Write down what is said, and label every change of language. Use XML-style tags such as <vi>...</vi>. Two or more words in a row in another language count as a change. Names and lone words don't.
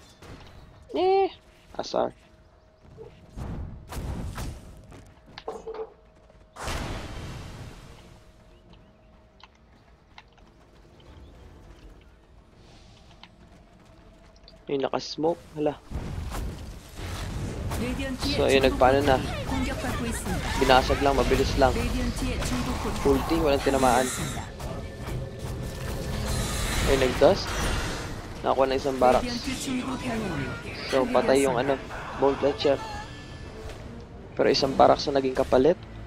<tl>Asar. Yung naka-smoke. Hala.</tl> <ko>레디언트의</ko> <tl>So, ayun,</tl> <ko>중부</ko> <tl>nagpaano na.</tl> <ko>포탑이 공격받고 있습니다.</ko> <tl>Binasag lang, mabilis lang.</tl> <ko>레디언트의 중부 포탑</ko> <tl>Ulti, walang tinamaan.</tl> <ko>공격받고</ko> <tl>Ayun, nag-dust. Nakakuha na isang barracks.</tl> <ko>레디언트 중부 병력이</ko> <tl>So, patay yung ano, Bone Fletcher. Pero isang barracks na naging kapalit.</tl>